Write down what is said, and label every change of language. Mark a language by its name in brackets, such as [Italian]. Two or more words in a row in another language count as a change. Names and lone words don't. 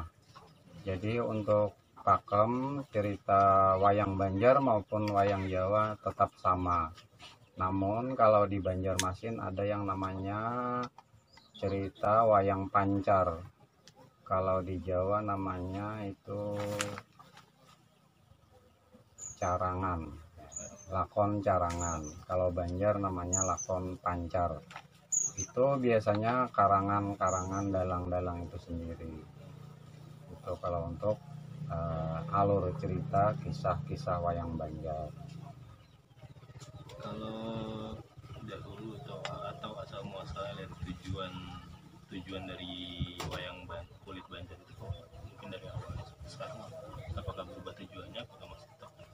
[Indonesian] Jadi untuk pakem cerita wayang Banjar maupun wayang Jawa tetap sama. Namun kalau di Banjarmasin ada yang namanya cerita wayang pancar. Kalau di Jawa namanya itu carangan, lakon carangan. Kalau Banjar namanya lakon pancar. Itu biasanya karangan-karangan dalang-dalang itu sendiri. Itu kalau untuk alur cerita kisah-kisah wayang Banjar. Kalau dahulu atau asal muasalnya dari tujuan dari wayang kulit Banjar itu mungkin dari awal sekarang apakah berubah tujuannya, apakah masih tetap?